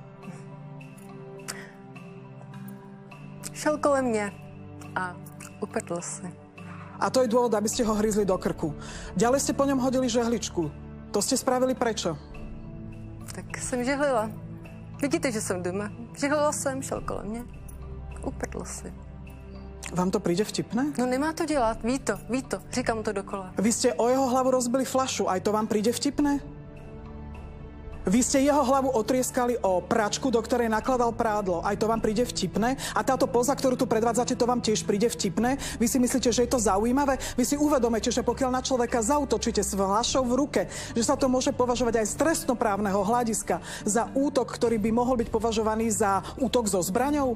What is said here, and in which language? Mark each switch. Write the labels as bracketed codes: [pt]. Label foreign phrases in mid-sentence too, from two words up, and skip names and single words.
[cs] Šel kolem mňa a upetl si. [sk] A to je dôvod, aby ste ho hryzli do krku. Ďalej ste po ňom hodili žehličku. To ste spravili prečo? Tak som žehlila. Vidíte, že som doma. [cs] Žehlila jsem, šel kolem mě. Upetl si. [sk] Vám to príde vtipné? [cs] No nemá to dělat, ví to, říkám to dokola. [sk] Vy ste o jeho hlavu rozbili fľašu, aj to vám príde vtipné? Vy ste jeho hlavu otrieskali o pračku, do ktorej nakladal prádlo. Aj to vám príde vtipné? A táto poza, ktorú tu predvádzate, to vám tiež príde vtipné? Vy si myslíte, že je to zaujímavé? Vy si uvedomujete, že pokiaľ na človeka zaútočíte s fľašou v ruke, že sa to môže považovať aj z trestnoprávneho hľadiska za útok, ktorý by mohol byť považovaný za útok so zbraňou?